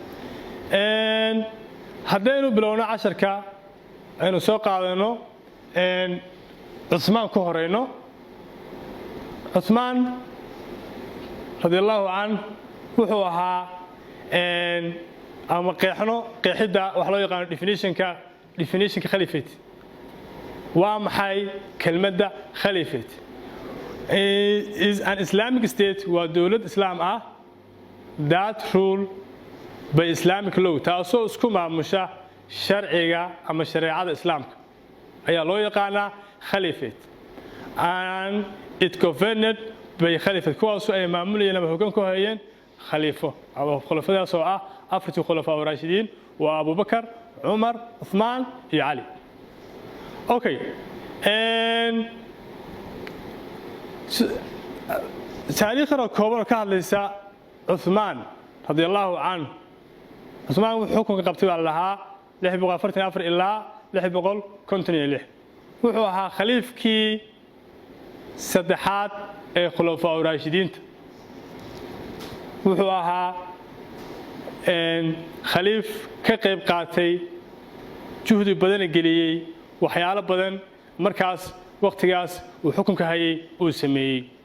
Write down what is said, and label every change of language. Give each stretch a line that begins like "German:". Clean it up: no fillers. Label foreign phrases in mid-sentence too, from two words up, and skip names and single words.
Somali: haddaynu bilowno casharka aynu soo qaadano Uthman ku horeyno. Uthman
Arabic: رضي الله عنه
Somali: wuxuu ahaa ama qeexida wax loo yaqaano definitionka caliphate. waa maxay kelmadda caliphate?
English: is an Islamic state
Somali: waa dawlad islaam ah
English: that rule by Islamic law
Somali: taasoo isku maamusha sharciga ama shareecada islaamka ayaa loo yaqaanaa
English: caliphate and it governed by caliphate
Somali: kuwaasoo ay maamulayeen ama hoggaan ku hayeen khaliifo ama khulafadaas oo ah afartii
Arabic: الخلفاء الراشدين
Somali: waa Abubakar, Umar, Uthman iyo Ali. Okay. taariikhda kooban ka hadlaysa Uthman
Arabic: رضي الله عنه.
Somali: Uthman wuxuu xukunka qabtay baa lahaa 644 ilaa 656. wuxuu ahaa khaliifkii saddexaad ee
Arabic: الخلفاء الراشدين.
Somali: wuxuu ahaa khaliif ka qayb qaatay juhdi badan geliyay waxyaalo badan markaas waqtigaas uu xukunka hayay uu sameeyay.